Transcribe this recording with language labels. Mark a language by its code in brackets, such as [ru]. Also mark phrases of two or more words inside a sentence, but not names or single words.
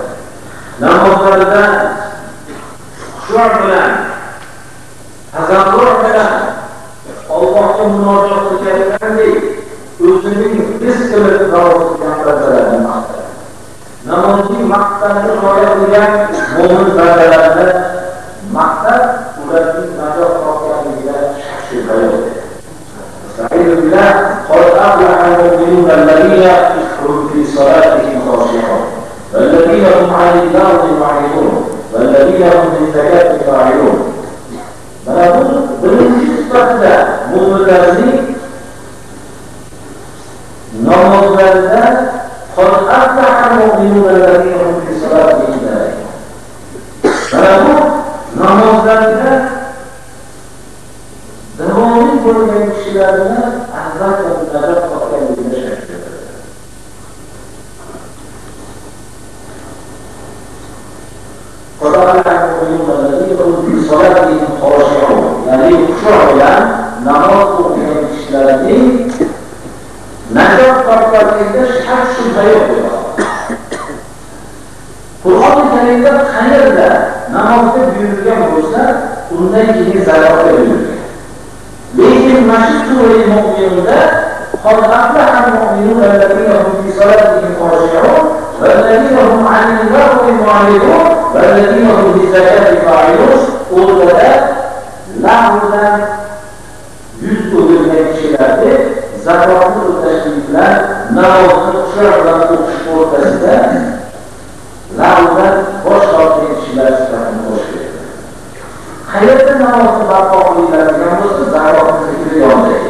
[uz] Namozlarda xushu' bilan, tazarru' bilan Allohga munojat qilgandek o'zining his qilib namoz qilgan bandalarini maqtadi. Namozning maqsadini rioya qilgan mo'min bandalarini maqtab, ularning najot topganligiga shak shubha yo'q. [ar] سعيد بالله قد أفلح المؤمنون الذين هم في صلاتهم خاشعون والذين هم عن اللغو معرضون والذين هم للزكاة فاعلون. [uz] Mana bu birinchi sifatda mu'minlarning namozlarida [ar] قد أفلح المؤمنون الذين هم في صلاتهم خاشعون. [uz] Mana bu namozlarda davomiy bo'lgan kishilarni albatta najot topganligini shak beradi. Ya'ni xushu' bilan namoz o'qigan kishilarning najot topganligida shak shubha yo'q. Qur'oni Karimda qayerda namozga buyurilgan bo'lsa, undan keyin zakotga buyurilgan. Lekin mana shu sura Mu'minunda [ar] قد أفلح المؤمنون الذين هم في صلاتهم خاشعون والذين هم عن اللغو معرضون والذين هم للزكاة فاعلون. [uz] O'rtada lag'dan yuz o'girgan kishilarni zakotni o'tashlik bilan namozni xushu' bilan o'qish o'rtasida lag'dan bosh tortgan kishilar sifatini qo'shdi. Qayerda namozni barpo qilinadigan bo'lsa, zakotni zikri yonida.